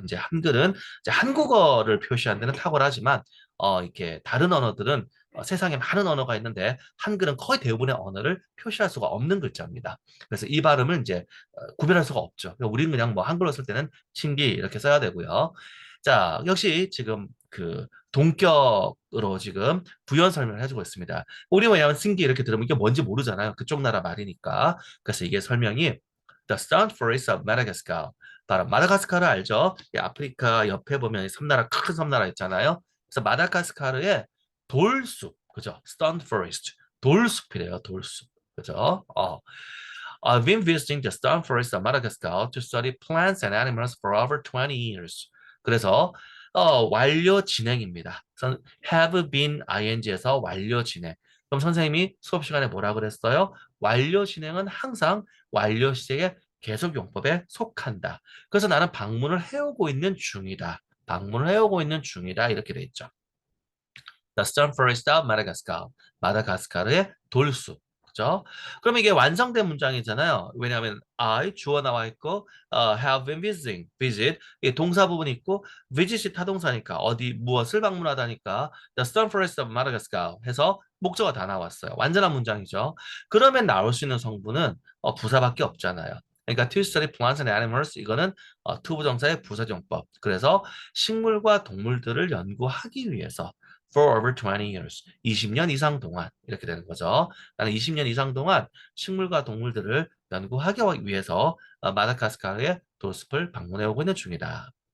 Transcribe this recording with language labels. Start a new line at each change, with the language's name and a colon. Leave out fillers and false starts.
Korean: 이제 한글은 이제 한국어를 표시하는 데는 탁월하지만 이렇게 다른 언어들은 세상에 많은 언어가 있는데 한글은 거의 대부분의 언어를 표시할 수가 없는 글자입니다. 그래서 이 발음을 이제 구별할 수가 없죠. 그러니까 우리는 그냥 뭐 한글로 쓸 때는 신기 이렇게 써야 되고요. 자, 역시 지금 그 동격으로 지금 부연 설명을 해주고 있습니다. 우리 뭐냐면 신기 이렇게 들으면 이게 뭔지 모르잖아요. 그쪽 나라 말이니까. 그래서 이게 설명이 The Stone Forest of Madagascar. 바로 마다가스카르 알죠? 이 아프리카 옆에 보면 이 섬나라 큰 섬나라 있잖아요. 그래서 마다가스카르의 돌숲, 그죠? Stone Forest, 돌숲이래요, 돌숲, 그죠?
English: I've been visiting the Stone Forest of Madagascar to study plants and animals for over 20 years.
Korean: 그래서 완료 진행입니다. have been ing에서 완료 진행. 그럼 선생님이 수업 시간에 뭐라 그랬어요? 완료 진행은 항상 완료 시제의 계속용법에 속한다. 그래서 나는 방문을 해오고 있는 중이다. 방문을 해오고 있는 중이다. 이렇게 돼 있죠. The Stone Forest of Madagascar. 마다가스카르의 돌숲. 그죠? 그럼 이게 완성된 문장이잖아요. 왜냐하면 I 주어 나와 있고
English: have been visiting,
Korean: visit 이 동사 부분이 있고 visit이 타동사니까 어디 무엇을 방문하다니까 The Stone Forest of Madagascar 해서 목적어 다 나왔어요. 완전한 문장이죠. 그러면 나올 수 있는 성분은 부사밖에 없잖아요. 그러니까
English: to study plants and animals
Korean: 이거는 투부정사의 부사정법. 그래서 식물과 동물들을 연구하기 위해서
English: for over 20 years.
Korean: 20년 이상 동안 이렇게 되는 거죠. 나는 20년 이상 동안 식물과 동물들을 연구하기 위해서 마다가스카르의 도습을 방문해 오고 있는 중이다.